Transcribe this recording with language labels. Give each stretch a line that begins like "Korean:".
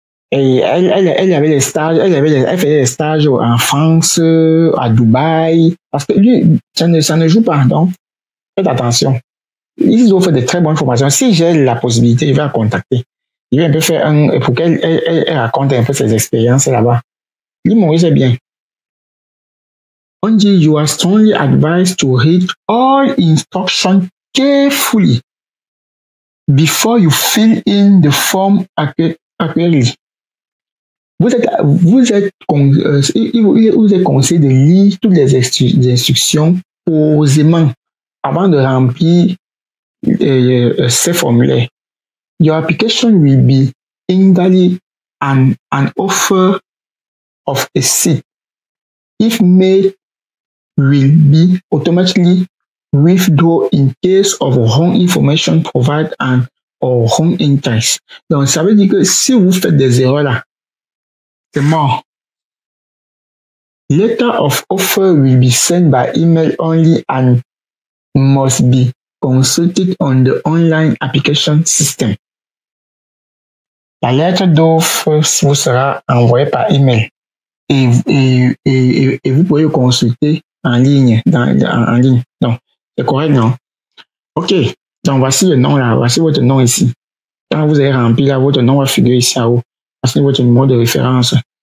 French: Et elle avait des stages, elle faisait des stages en France, à Dubaï, parce que lui, ça ne joue pas, donc faites attention. Ils offrent de très bonnes formations. Si j'ai la possibilité, je vais la contacter. Je vais un peu faire pour qu'elle raconte un peu ses expériences là-bas. L'île Maurice est bien.
English: On dit, you are strongly advised to read all instructions carefully before you fill in the form accurately.
French: Vous êtes conseillé de lire toutes les instructions posément avant de remplir ces formulaires.
English: Your application will be invalid and an offer of a seat, if made, will be automatically withdrawn in case of wrong information provided and or wrong interest.
French: Donc, ça veut dire que si vous faites des erreurs là, c'est mort.
English: Letter of offer will be sent by email only and must be consulted on the online application system.
French: La lettre d'offre vous sera envoyée par email et vous pouvez le consulter en ligne, en ligne. Donc, c'est correct, non? OK. Donc, voici le nom là. Voici votre nom ici. Quand vous avez rempli là, votre nom va figurer ici en haut. Voici votre numéro de référence.